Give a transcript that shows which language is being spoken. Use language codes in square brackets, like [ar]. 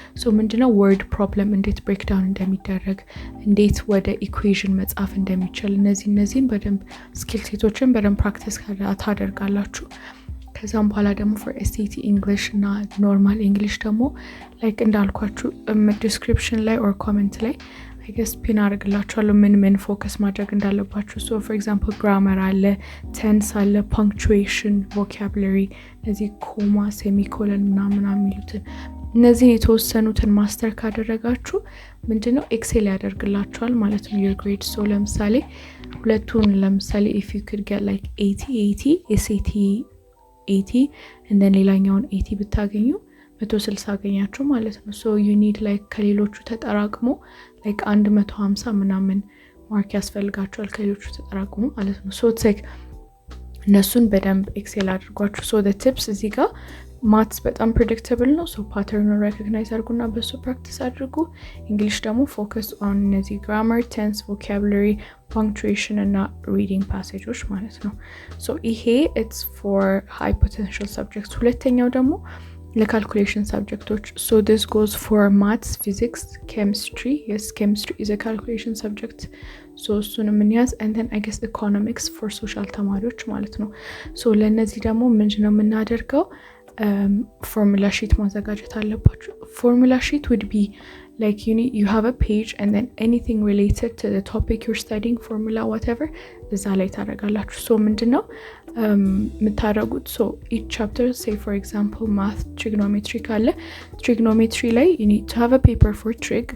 [am] so ምንድነው word problem እንዴት break down እንደሚደረግ እንዴት ወደ ኢኩዌሽን መጻፍ እንደሚቻል እነዚህን በደንብ ስኪል ሴቶችን በደንብ ፕራክቲስ ታደርጋላችሁ። ከዛም በኋላ ደግሞ for SAT English እና ኖርማል English ደግሞ like እንዳልኳችሁ description ላይ or comment ላይ I guess ፒን አድርግላችኋለሁ ምን ፎከስ ማድረግ እንዳለባችሁ. so for example grammar አለ፣ tense አለ፣ punctuation፣ vocabulary እነዚህ ኮማ ሴሚኮለን ምናምን የሚሉትን እነዚህ የተወሰኑትን ማስተር ካደረጋችሁ ምንድነው ኤክሴል ያደርግላችኋል ማለት ነው [en] your grade. so ለምሳሌ ሁለቱን ለምሳሌ if you could get like 80 SAT 80 and then [am] ሌላኛውን 80 ብታገኙ 160 አገኛችሁ ማለት ነው. [en] so you need like [am] ከሌሎቹ ተጠራቅሞ like 150 ምናምን ማርክ ያስፈልጋችኋል ከሌሎቹ ተጠራቅሞ ማለት ነው. so it's like እነሱን በደንብ ኤክሴል አድርጓችሁ. so the tips እዚህ ጋር ማትስ በጣም predictable ነው. so pattern recognize አድርጉና በሱ practice አድርጉ. [en] English ደግሞ focus on እነዚህ grammar, tense, vocabulary, punctuation እና reading passages ማለት ነው. [am] so ይሄ it's for high potential subjects. ሁለተኛው ደግሞ ለካልኩሌሽን ሰብጀክቶች [en] so this goes for maths, physics, chemistry. yes, chemistry is a calculation subject. so እሱንም እንያዝ and then I guess economics for social [am] ተማሪዎች ማለት ነው. so ለነዚህ ደግሞ ምንድነው የምናደርገው formula sheet ማዘጋጀት አለባችሁ. [en] formula sheet would be like you have a page and then anything related to the topic you're studying, formula whatever [am] እዛ ላይ ታደርጋላችሁ. so ምንድነው የምታደርጉት so each chapter say for example math trigonometry ካለ trigonometry ላይ [en] you need to have a paper for trig.